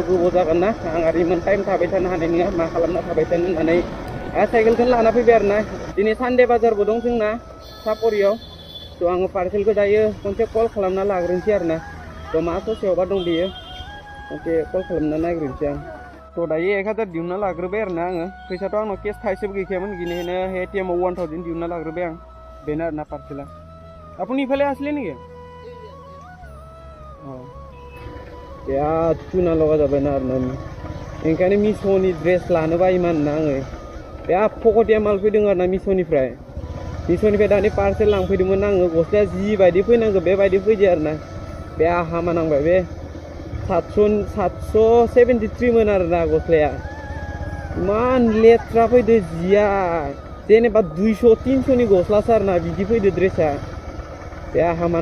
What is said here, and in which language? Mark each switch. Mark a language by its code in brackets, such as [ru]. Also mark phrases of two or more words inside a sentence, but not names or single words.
[brx] गोबाव जागोन ना आं आरो इमान टाइम थाबाय थानो हानाय नङा मा खालामना थाबाय थानो होननानै साइकेलखौनो लाना फैबाय आरोना दिनै सानडे बाजारबो दं जोंना सापरियाव थ' आङो पार्सेलखौ दायो खनसे कल खालामना लाग्रोनोसै आरोना थ' मा ससेयावबा दं बेयो खनसे कल खालामना नायग्रोनोसै आं थ' दायो 1000 दिहुनना लाग्रोबाय आरोना आङो फैसाथ' आंनाव केस थाइसेबो गैखायामोन बेनिखायनो एटिएमआव 1000 दिहुनना लाग्रोबाय आं बेनो आरोना पार्सेला [as] আপুনি ইফালে আসলে নেকি [brx] बिराद चुना लगा जाबाय ना आरोना ओंखायनो मिश'नि ड्रेस लानो बायोमोन ना आङो बिराद फकटिया माल फैदों आरोना मिश'निफ्राय दानि पार्सेल लांफैदोंमोन आङो गस्लाया जिबायदि फैनांगौ बेबायदि फैदो आरोना बिराद हामा नांबाय बे 773 मोन आरोना गस्लाया इमान लेथ्रा फैदो जिया जेनेबा 200-300 नि गस्लासो आरोना बिदि फैदो ड्रेसा बिराद हामा